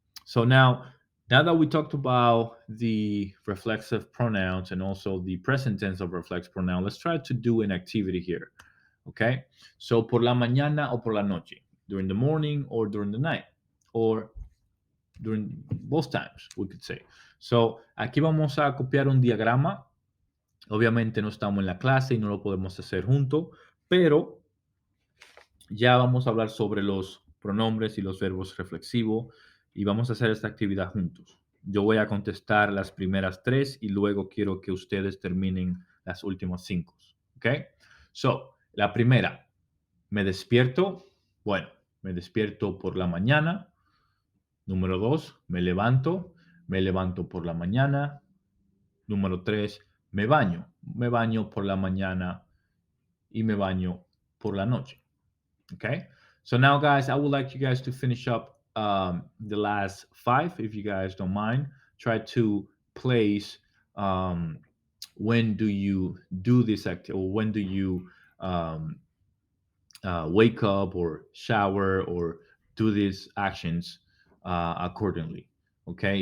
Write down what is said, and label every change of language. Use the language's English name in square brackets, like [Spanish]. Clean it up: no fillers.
[English] So now that we talked about the reflexive pronouns and also the present tense of reflex pronoun, let's try to do an activity here. Okay? So [Spanish] por la mañana o por la noche, [English] during the morning or during the night, or during both times, we could say. [Spanish] So aquí vamos a copiar un diagrama. Obviamente no estamos en la clase y no lo podemos hacer juntos, pero ya vamos a hablar sobre los pronombres y los verbos reflexivos y vamos a hacer esta actividad juntos. Yo voy a contestar las primeras tres y luego quiero que ustedes terminen las últimas cinco. ¿Ok? So, la primera, me despierto. Bueno, me despierto por la mañana. Número dos, me levanto. Me levanto por la mañana. Número tres, me baño. Me baño por la mañana y me baño por la noche. [English] Okay. So now, guys, I would like you guys to finish up the last five, if you guys don't mind. Try to place when do you do this activity, or when do you um, wake up or shower or do these actions accordingly. Okay.